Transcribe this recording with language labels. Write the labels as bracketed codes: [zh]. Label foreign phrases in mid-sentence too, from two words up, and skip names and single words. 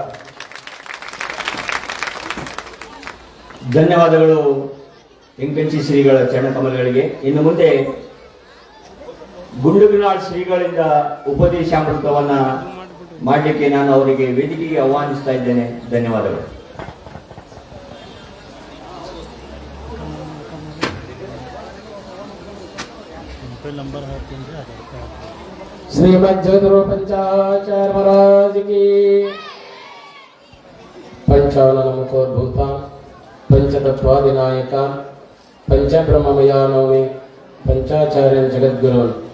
[kn] ಧನ್ಯವಾದಗಳು ಎಂಕಂಚಿ ಶ್ರೀಗಳ ಚರಣಕಮಲಗಳಿಗೆ. ಇನ್ನು ಮುಂದೆ ಗುಂಡುಗಿನಾಳ್ ಶ್ರೀಗಳಿಂದ ಉಪದೇಶಾಮೃತವನ್ನ ಮಾಡಲಿಕ್ಕೆ ನಾನು ಅವರಿಗೆ ವೇದಿಕೆಗೆ ಆಹ್ವಾನಿಸ್ತಾ ಇದ್ದೇನೆ. ಧನ್ಯವಾದಗಳು. [sa] श्रीमद जगद्गुरु पंचाचार्य महाराज की पंचानन मुखोद्भूत पंचतत्वादिनायक पंचब्रह्ममयानोमि पंचाचार्य जगद्गुरु